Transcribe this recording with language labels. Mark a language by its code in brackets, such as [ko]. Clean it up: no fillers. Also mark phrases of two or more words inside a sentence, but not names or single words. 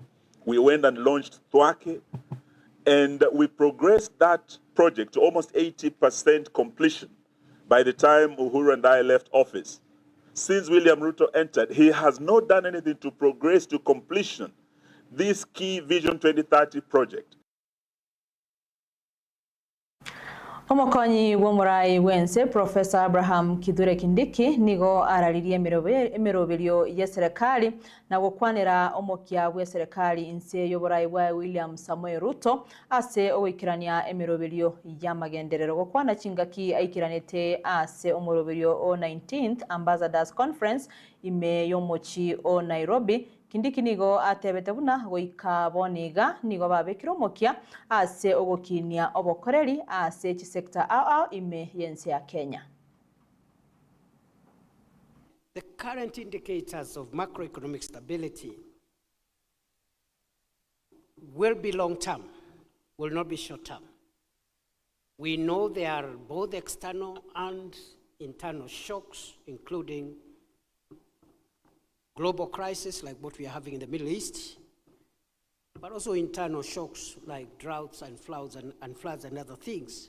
[en] We went and launched Thwake, and we progressed that project to almost 80% completion by the time Uhuru and I left office. Since William Ruto entered, he has not done anything to progress to completion this key Vision 2030 project. [guz] Omokonyi w'omurai wense Professor Abraham Kithure Kindiki nigo araririe emeroberio ya serikali na gukwanira omokia bwa serikali inse y'oburai bwa William Samuel Ruto ase ogikirania emeroberio ya magenderero gukwana chingaki aikiranete ase omoroberio o 19th Ambassadors Conference ime yomochi o Nairobi. Kindiki nigo atebete buna goika boniga nigo babekira omokia ase ogokinia obokoreri ase chisekta ao ime yense ya Kenya. [en] The current indicators of macroeconomic stability will be long-term, will not be short-term. We know there are both external and internal shocks, including global crisis like what we are having in the Middle East, but also internal shocks like droughts and floods and other things.